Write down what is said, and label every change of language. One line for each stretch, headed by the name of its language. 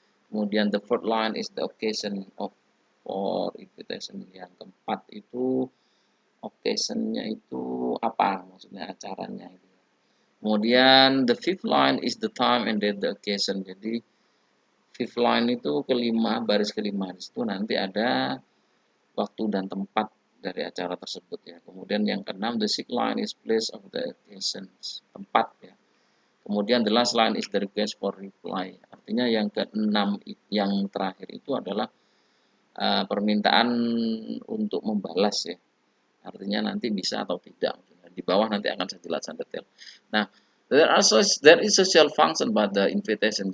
Indonesian: Kemudian
English: the fourth line is the occasion of for invitation.
Indonesian: Yang keempat itu occasionnya itu apa, maksudnya acaranya itu. Kemudian
English: the fifth line is the time and date the occasion.
Indonesian: Jadi
English: fifth line
Indonesian: itu kelima, baris kelima di situ nanti ada waktu dan tempat dari acara tersebut ya. Kemudian yang keenam
English: the sixth line is place of the occasion,
Indonesian: tempat ya. Kemudian
English: the last line is the request for reply.
Indonesian: Artinya yang keenam yang terakhir itu adalah permintaan untuk membalas ya. Artinya nanti bisa atau tidak. Di bawah nanti akan saya jelaskan detail. Nah,
English: there is social function by the invitation.